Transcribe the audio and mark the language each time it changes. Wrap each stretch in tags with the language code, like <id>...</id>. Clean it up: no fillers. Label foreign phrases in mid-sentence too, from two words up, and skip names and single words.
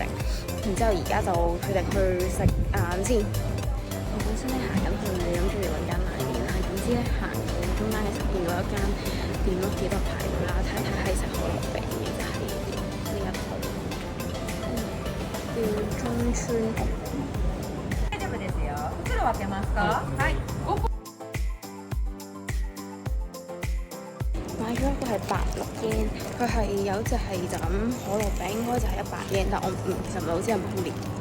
<yue>然之後而家就決定去食晏先。我本身咧行緊去諗住揾間拉麵，但係點知咧行到中間嘅時候見到一間店咯，幾多排隊啦，睇一睇係食可樂餅嘅，就係呢一度叫中村屋。</yue> <ja>大丈夫ですよ。袋分けますか？はい。</ja> <yue>買咗一個係86 yen，佢係有隻係就咁可樂餅，應該就係100 yen，但我其實唔係好知係咪好烈。</yue>